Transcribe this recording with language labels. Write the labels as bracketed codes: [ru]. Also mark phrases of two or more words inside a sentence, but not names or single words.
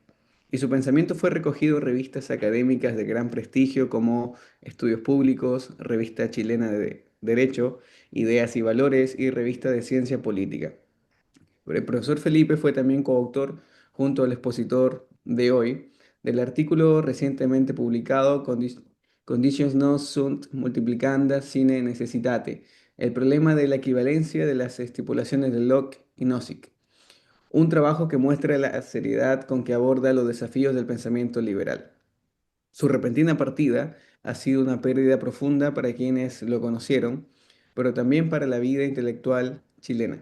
[es] Y su pensamiento fue recogido en revistas académicas de gran prestigio como Estudios Públicos, Revista Chilena de Derecho, Ideas y Valores y Revista de Ciencia Política. El profesor Felipe fue también coautor, junto al expositor de hoy, del artículo recientemente publicado Conditions non sunt multiplicandas sine necessitate, el problema de la equivalencia de las estipulaciones de Locke y Nozick, un trabajo que muestra la seriedad con que aborda los desafíos del pensamiento liberal. Su repentina partida ha sido una pérdida profunda para quienes lo conocieron, pero también para la vida intelectual chilena.